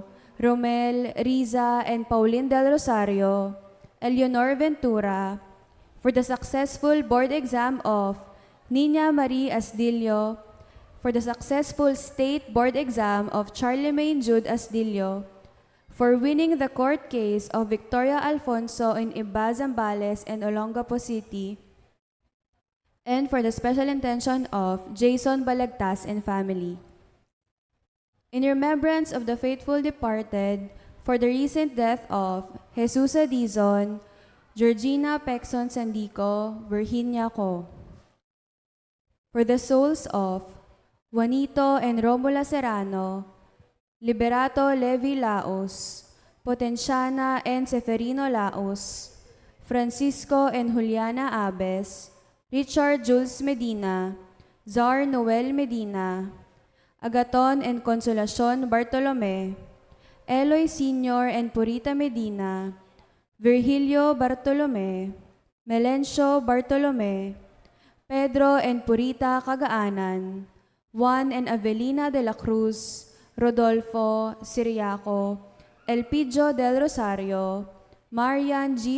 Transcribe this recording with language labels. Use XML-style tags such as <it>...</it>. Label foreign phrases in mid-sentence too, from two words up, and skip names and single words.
<en>Romel, Riza, and Pauline Del Rosario, Eleanor Ventura, for the successful board exam of Nina Marie Asdillo, for the successful state board exam of Charlemagne Jude Asdillo, for winning the court case of Victoria Alfonso in Iba, Zambales, and Olongapo City, and for the special intention of Jason Balagtas and family. In remembrance of the faithful departed, for the recent death of Jesus Adizon, Georgina Pexon Sandico, Virginia Co. For the souls of Juanito and Romula Serrano, Liberato Levi Laos, Potenciana and Seferino Laos, Francisco and Juliana Abes, Richard Jules Medina, Zar Noel Medina, Agaton and Consolacion Bartolome, Eloy Sr. and Purita Medina, Virgilio Bartolome, Melencio Bartolome, Pedro and Purita Cagaanan, Juan and Avelina de la Cruz, Rodolfo Siriaco, Elpidio del Rosario, Marian G.</en>